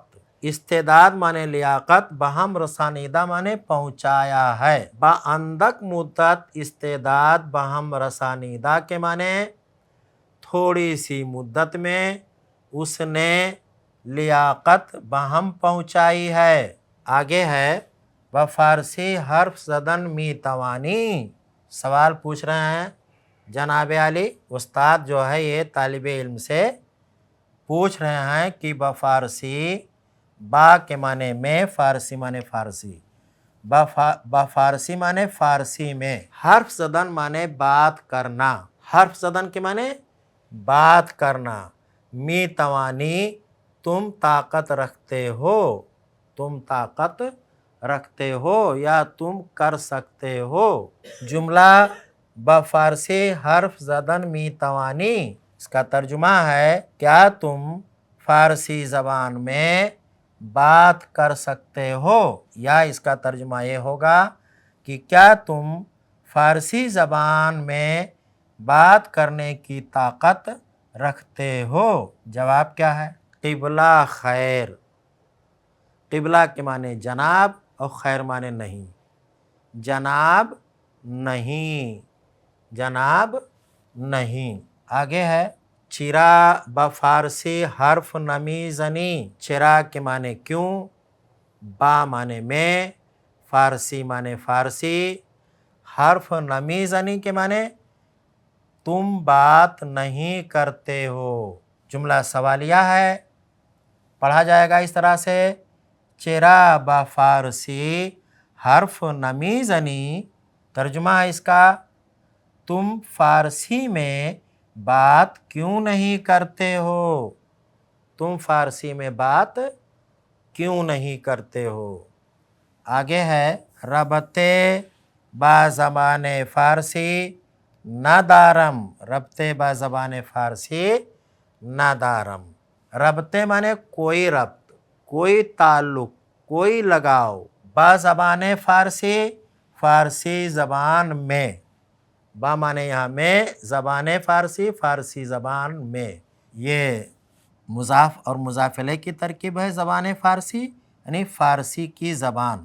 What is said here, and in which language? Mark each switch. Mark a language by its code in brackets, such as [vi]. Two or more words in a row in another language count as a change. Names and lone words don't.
[ur] استعداد مانے لیاقت، [fa] بہم رسانیدہ [ur] مانے پہنچایا ہے. [fa] باندک مدت استعداد بہم رسانیدہ [ur] کے معنی تھوڑی سی مدت میں اس نے لیاقت بہم پہنچائی ہے. [fa] آگے ہے بفارسی حرف زدن می توانی. [ur] سوال پوچھ رہے ہیں جناب علی استاد جو ہے یہ طالب علم سے پوچھ رہے ہیں کہ بفارسی، با کے معنی میں، فارسی معنی فارسی، بفارسی معنی فارسی میں، [fa] حرف زدن [ur] معنی بات کرنا. [fa] حرف زدن [ur] کے معنی بات کرنا. [fa] می توانی [ur] تم طاقت رکھتے ہو، تم طاقت رکھتے ہو یا تم کر سکتے ہو. [fa] جملہ بفارسی حرف زدن می توانی. [ur] اس کا ترجمہ ہے کیا تم فارسی زبان میں بات کر سکتے ہو، یا اس کا ترجمہ یہ ہوگا کہ کیا تم فارسی زبان میں بات کرنے کی طاقت رکھتے ہو. جواب کیا ہے؟ [fa] قبلہ خیر. [ur] قبلہ کے معنی جناب، اور خیر معنی نہیں. جناب نہیں، جناب نہیں. [fa] آگے ہے چرا بفارسی حرف نمی زنی. [ur] چرا کے معنی کیوں، با معنی میں، فارسی معنی فارسی، [fa] حرف نمی زنی [ur] کے معنی تم بات نہیں کرتے ہو. جملہ سوالیہ ہے، پڑھا جائے گا اس طرح سے [fa] چرا بفارسی حرف نمی زنی. [ur] ترجمہ ہے اس کا تم فارسی میں بات کیوں نہیں کرتے ہو، تم فارسی میں بات کیوں نہیں کرتے ہو. [fa] آگے ہے ربطے با زبان فارسی ندارم. ربطے با زبان فارسی ندارم. [ur] ربطے مانے کوئی ربط، کوئی تعلق، کوئی لگاؤ. [fa] با زبان فارسی, [ur] فارسی زبان میں. با مانے یہاں میں، زبان فارسی، فارسی زبان میں. یہ مضاف اور مضاف الیہ کی ترکیب ہے زبان فارسی، یعنی فارسی کی زبان.